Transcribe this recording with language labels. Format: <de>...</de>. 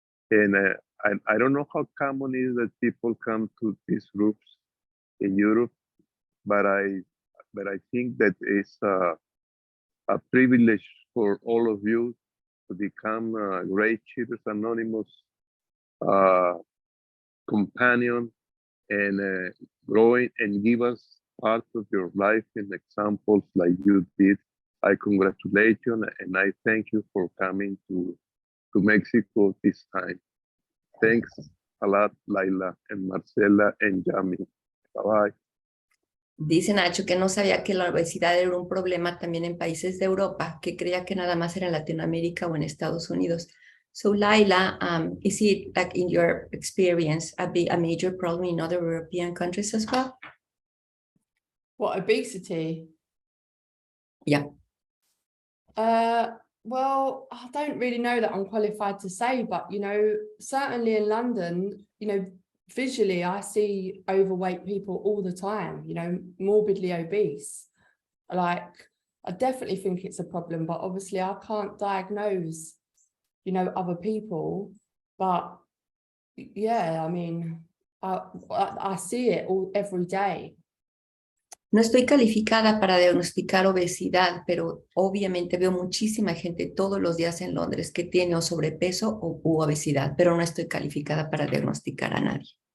<en>And I don't know how common it is that people come to these groups in Europe, but I think that it's a privilege for all of you to become GreySheeters Anónimos companion, and growing and give us part of your life in examples like you did. I congratulate you, and I thank you for coming to Mexico this time. Thanks a lot, Layla and Marcela and Yami. Bye-bye.</en> <es>Dice Nacho que no sabía que la obesidad era un problema también en países de Europa, que creía que nada más era en Latinoamérica o en Estados Unidos.</es> <en>So, Layla, is it, like, in your experience, a major problem in other European countries as well? What, obesity? Yeah. Well, I don't really know that I'm qualified to say, but, you know, certainly in London, you know, visually, I see overweight people all the time, you know, morbidly obese. Like, I definitely think it's a problem, but obviously I can't diagnose, you know, other people. But yeah, I mean, I see it every day.</en> <es>No estoy calificada para diagnosticar obesidad, pero obviamente veo muchísima gente todos los días en Londres que tiene o sobrepeso u obesidad, pero no estoy calificada para diagnosticar a nadie.</es>